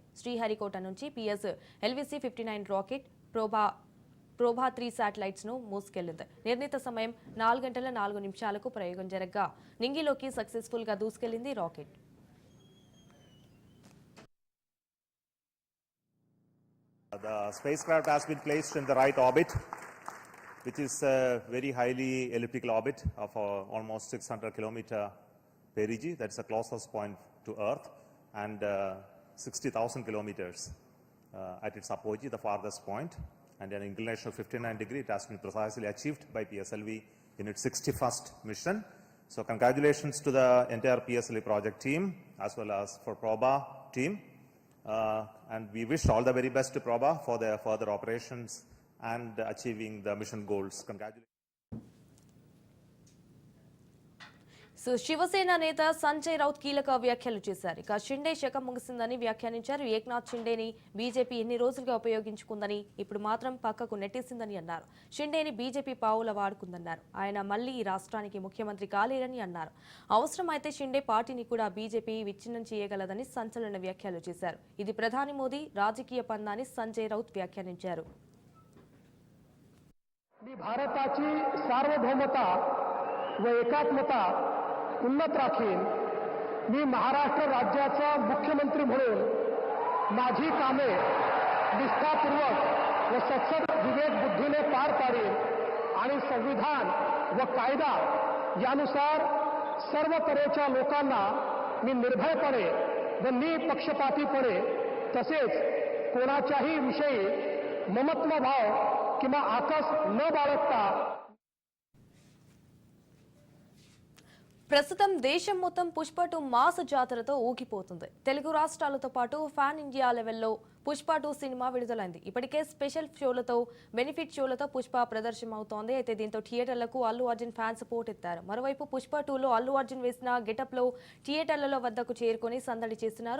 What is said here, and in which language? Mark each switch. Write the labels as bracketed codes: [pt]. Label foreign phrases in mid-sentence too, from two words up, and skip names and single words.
[te] శ్రీహరికోట నుంచి PS LVC-59 రాకెట్ ప్రోభా 3 శాటిలైట్స్ ను మోసుకెళ్లింది. నిర్ణీత సమయం 4 గంటల 4 నిమిషాలకు ప్రయోగం జరగ్గా నింగిలోకి సక్సెస్ఫుల్ గా దూసుకెళ్లింది రాకెట్. [en] The spacecraft has been placed in the right orbit, which is a very highly elliptical orbit of almost 600 kilometer perigee. That's the closest point to Earth, and 60,000 kilometers at its apogee, the farthest point, and an inclination of 59 degrees. It has been precisely achieved by PSLV in its 61st mission. So congratulations to the entire PSLV project team as well as for Proba team. And we wish all the very best to Proba for their further operations and achieving the mission goals. Congratulations. [te] శివసేన నేత సంజయ్ రౌత్ కీలక వ్యాఖ్యలు చేశారు. ఇక షిండే శకం ముగిసిందని వ్యాఖ్యానించారు. ఏక్నాథ్ షిండేని బీజేపీ ఎన్ని రోజులుగా ఉపయోగించుకుందని ఇప్పుడు మాత్రం పక్కకు నెట్టేసిందని అన్నారు. షిండేని బీజేపీ పావుల వాడుకుందన్నారు. ఆయన మళ్లీ ఈ రాష్ట్రానికి ముఖ్యమంత్రి కాలేరని అన్నారు. అవసరమైతే షిండే పార్టీని కూడా బీజేపీ విచ్ఛిన్నం చేయగలదని సంచలన వ్యాఖ్యలు చేశారు. ఇది ప్రధాని మోదీ రాజకీయ పందాని సంజయ్ రౌత్ వ్యాఖ్యానించారు. [mr] भारताची सार्वभौमता व एकात्मता उन्नत राखीन. मी महाराष्ट्र राज्याचा मुख्यमंत्री म्हणून माझी कामे निष्ठापूर्वक व सत्सद विवेक बुद्धीने पार पाडीन आणि संविधान व कायदा यानुसार सर्व तऱ्हेच्या लोकांना मी निर्भयपणे व निपक्षपातीपणे तसेच कोणाच्याही विषयी ममत्व भाव किंवा आकस न बाळगता. [te] ప్రస్తుతం దేశం మొత్తం పుష్ప 2 మాస్ జాతరతో ఊగిపోతుంది. తెలుగు రాష్ట్రాలతో పాటు [en] pan India [te] లెవెల్లో పుష్ప 2 సినిమా విడుదలైంది. ఇప్పటికే స్పెషల్ షోలతో బెనిఫిట్ షోలతో పుష్ప ప్రదర్శన అవుతోంది. అయితే దీంతో థియేటర్లకు అల్లు అర్జున్ ఫ్యాన్స్ పోటెత్తారు. మరోవైపు పుష్ప 2లో అల్లు అర్జున్ వేసిన గెటప్ లో థియేటర్లలో వద్దకు చేరుకొని సందడి చేస్తున్నారు.